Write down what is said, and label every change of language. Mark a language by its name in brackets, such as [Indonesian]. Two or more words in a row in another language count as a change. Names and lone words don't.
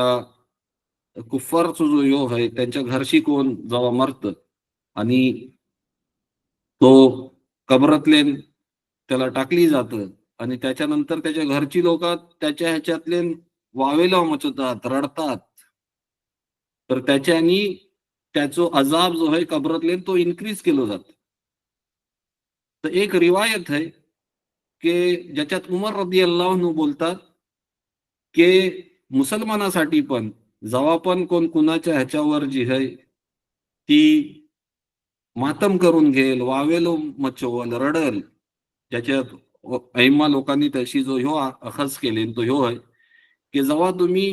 [Marathi] कुफ्फारचा जो ह्यो आहे त्यांच्या घरशी कोण जेव्हा मरत आणि तो कबरातले त्याला टाकली जातं आणि त्याच्यानंतर त्याच्या घरची लोक त्याच्या ह्याच्यातले वावेला मचतात, रडतात, तर त्याच्यानी त्याचो अजाब जो आहे कबरातले तो इन्क्रीज केलो जातो. तर एक रिवायत आहे की ज्याच्यात उमर [Arabic] رضي الله عنه [Marathi] बोलतात की मुसलमानासाठी पण जेव्हा पण कोण कुणाच्या ह्याच्यावर जी आहे ती मातम करून घेईल, वावेलो मचवल, रडल, ज्याच्यात ऐम्मा लोकांनी त्याशी जो ह्यो अखज केले तो ह्यो आहे की जेव्हा तुम्ही